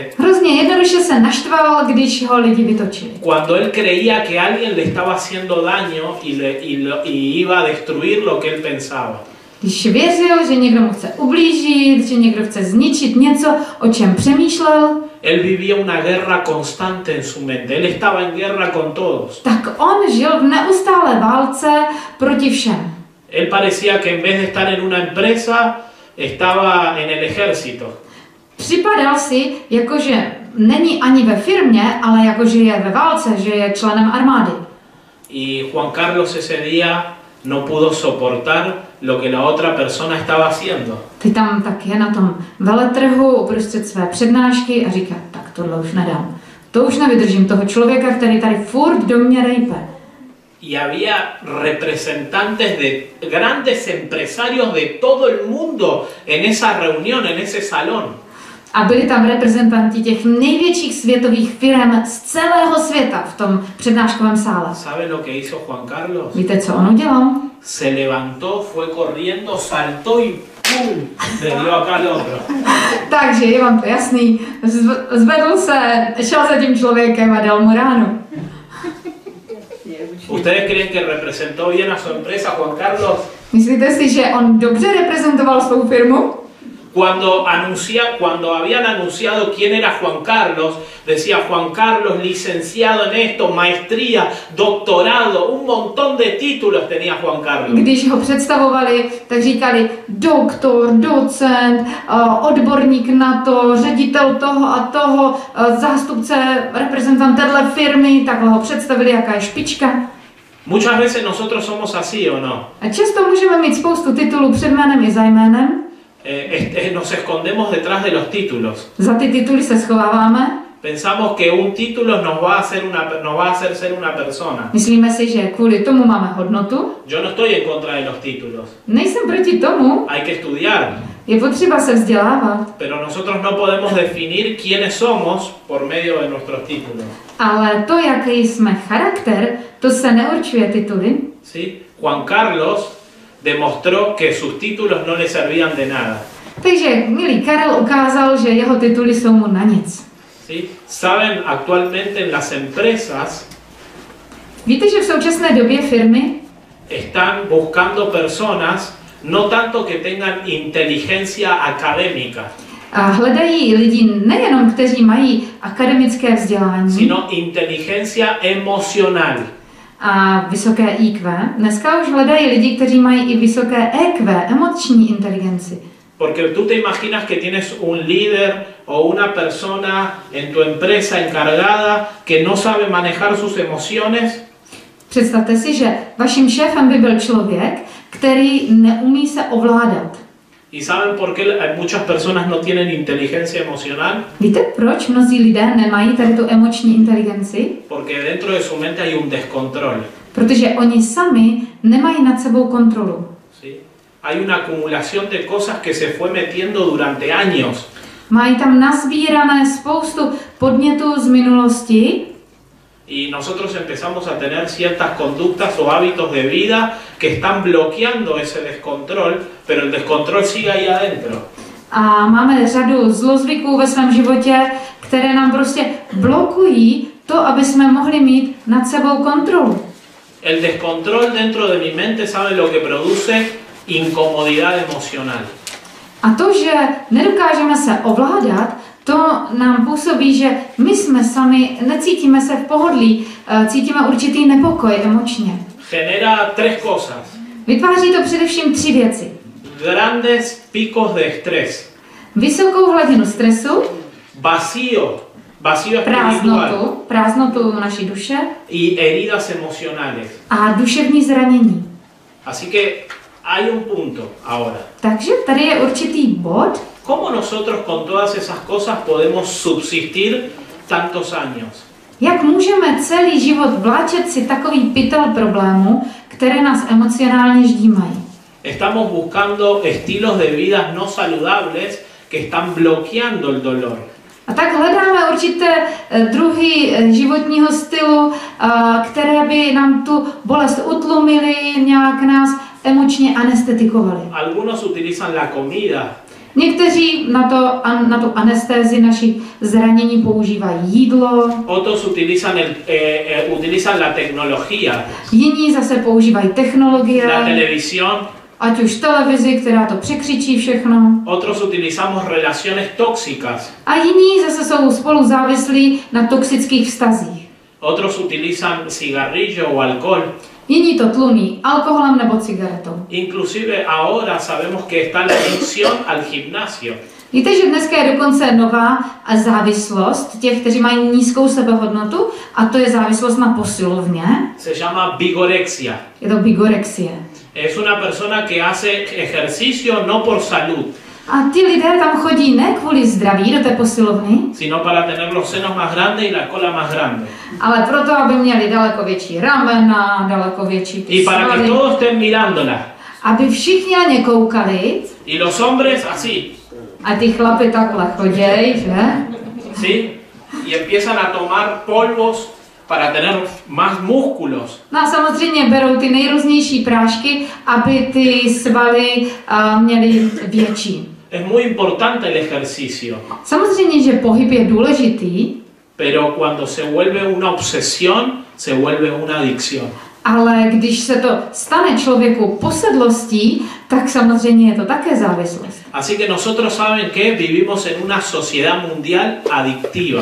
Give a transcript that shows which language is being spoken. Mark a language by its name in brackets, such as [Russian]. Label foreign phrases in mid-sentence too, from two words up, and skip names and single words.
[Czech] Hrozně jednoduše se naštval, když ho lidi vytočili. [Spanish] Cuando él creía que alguien le estaba haciendo daño y iba a destruir lo que él pensaba. [Czech] Když věřil, že někdo mu chce ublížit, že někdo chce zničit něco, o čem přemýšlel, [Spanish] él vivía una guerra constante en su mente. Él estaba en guerra con todos. [Czech] Tak on žil v neustálé válce proti všem. [Spanish] Él parecía que en vez de estar en una empresa, estaba en el ejército. [Czech] Připadal si, jakože není ani ve firmě, ale jakože je ve válce, že je členem armády. [Spanish] Y Juan Carlos ese día no pudo soportar lo que la otra persona estaba haciendo. [Czech] Teď tam tak je na tom veletrhu uprostřed své přednášky a říká, tak tohle už nedám. To už nevydržím, toho člověka, který tady furt do mě rejpe. [Spanish] Y había representantes de grandes empresarios de todo el mundo en esa reunión, en ese salón. [Czech] A byli tam reprezentanti těch největších světových firm z celého světa v tom přednáškovém sále. [Spanish] ¿Sabe lo que hizo Juan Carlos? [Czech] Víte, co on udělal? [Spanish] Se levantó, fue corriendo, saltó y ¡pum! Le dio acá al otro. [Czech] Takže je vám to jasný. Zvedl se, šel za tím člověkem a dal mu ránu. [Spanish] ¿Ustedes creen que representó bien a su empresa, Juan Carlos? [Czech] Myslíte si, že on dobře reprezentoval svou firmu? [Spanish] Cuando habían anunciado quién era Juan Carlos, decía Juan Carlos, licenciado en esto, maestría, doctorado, un montón de títulos tenía Juan Carlos. [Czech] Když ho představovali, tak říkali doktor, docent, odborník na to, ředitel toho a toho, zástupce, reprezentant téhle firmy, takhle ho představili, jaká je špička. [Spanish] Muchas veces nosotros somos así, ¿o no? [Czech] A často můžeme mít spoustu titulů před jménem i za jménem. [Spanish] Nos escondemos detrás de los títulos. [Czech] Za ty tituly se schováváme. [Spanish] Pensamos que un título nos va a hacer ser una persona. [Czech] Myslíme si, že kvůli tomu máme hodnotu. [Spanish] Yo no estoy en contra de los títulos. [Czech] Nejsem proti tomu. [Spanish] Hay que estudiar. [Czech] Je potřeba se vzdělávat. [Spanish] Pero nosotros no podemos definir quiénes somos por medio de nuestros títulos. [Czech] Ale to, jaký jsme charakter, to se neurčuje tituly. [Spanish] ¿Sí? Juan Carlos demostró que sus títulos no le servían de nada. [Czech] Takže milý Karel ukázal, že jeho tituly jsou mu na nic. [Spanish] ¿Sí? Saben, actualmente en las empresas [Czech] víte, že v současné době firmy [Spanish] están buscando personas no tanto que tengan inteligencia académica, [Czech] a hledají lidi nejenom, kteří mají akademické vzdělání, [Spanish] sino inteligencia emocional. [Czech] A vysoké IQ. Dneska už hledají lidi, kteří mají i vysoké EQ, emoční inteligenci. [Spanish] Porque tú te imaginas que tienes un líder o una persona en tu empresa encargada que no sabe manejar sus emociones. [Czech] Představte si, že vaším šéfem by byl člověk, který neumí se ovládat. [Spanish] ¿Y saben por qué muchas personas no tienen inteligencia emocional? [Czech] Víte, proč mnozí lidé nemají tady tu emoční inteligenci? [Spanish] Porque dentro de su mente hay un descontrol. [Czech] Protože oni sami nemají nad sebou kontrolu. [Spanish] ¿Sí? Hay una acumulación de cosas que se fue metiendo durante años. [Czech] Mají tam nazbírané spoustu podnětů z minulosti. [Spanish] Y nosotros empezamos a tener ciertas conductas o hábitos de vida que están bloqueando ese descontrol, pero el descontrol sigue ahí adentro. [Czech] A máme řadu zlozvyků ve svém životě, které nám prostě blokují to, aby jsme mohli mít nad sebou kontrolu. [Spanish] El descontrol dentro de mi mente, ¿sabe lo que produce? Incomodidad emocional. [Czech] A to, že nedokážeme se ovládat, to nám působí, že my jsme sami, necítíme se v pohodlí, cítíme určitý nepokoj emočně. [Spanish] Genera tres cosas. [Czech] Vytváří to především 3 věci. [Spanish] Grandes picos de estrés. [Czech] Vysokou hladinu stresu, [Spanish] Vacío espiritual. [Czech] prázdnotu naší duše [Spanish] Y heridas emocionales. [Czech] a duševní zranění. [Spanish] Así que hay un punto ahora. [Czech] Takže tady je určitý bod, [Spanish] ¿Cómo nosotros con todas esas cosas podemos subsistir tantos años? [Czech] jak můžeme celý život vláčet si takový pytel problémů, které nás emocionálně ždímají. [Spanish] Estamos buscando estilos de vida no saludables que están bloqueando el dolor. [Czech] A tak hledáme určité druhy životního stylu, které by nám tu bolest utlumily, nějak nás emočně anestetikovali. [Spanish] Algunos utilizan la comida, [Czech] Někteří na tu anestézi našich zranění používají jídlo, [Spanish] otros utilizan la tecnología, [Czech] jiní zase používají technologie, [Spanish] la televisión, [Czech] ať už televizi, která to překřičí všechno. [Spanish] otros utilizamos relaciones tóxicas, [Czech] A jiní zase jsou spolu závislí na toxických vztazích. [Spanish] otros utilizan cigarrillo o alcohol. [Czech] Jiní to tlumí alkoholem nebo cigaretou. [Spanish] Inclusive ahora sabemos que está la adicción al gimnasio. [Czech] Víte, že dneska je dokonce nová závislost těch, kteří mají nízkou sebehodnotu, a to je závislost na posilovně. [Spanish] Se llama vigorexia. [Czech] Je to bigorexie. [Spanish] Es una persona que hace ejercicio no por salud, [Czech] A ti lidé tam chodí ne kvůli zdraví do té posilovny, [Spanish] sino para tener los senos más grandes y la cola más grande. [Czech] ale proto, aby měli daleko větší ramena, daleko větší [Spanish] Y para que [Czech] svaly, [Spanish] todos estén mirándola. [Czech] aby všichni na ně koukali, [Spanish] Y los hombres así, [Czech] a ty chlapy takhle choděj, že? [Spanish] ¿sí? Y empiezan a tomar polvos para tener más músculos. [Czech] No a samozřejmě berou ty nejrůznější prášky, aby ty svaly měly větší. [Spanish] Es muy importante el ejercicio, [Czech] Samozřejmě, že pohyb je důležitý, [Spanish] pero cuando se vuelve una obsesión, se vuelve una adicción. [Czech] ale když se to stane člověku posedlostí, tak samozřejmě je to také závislost. [Spanish] Así que nosotros saben que vivimos en una sociedad mundial adictiva.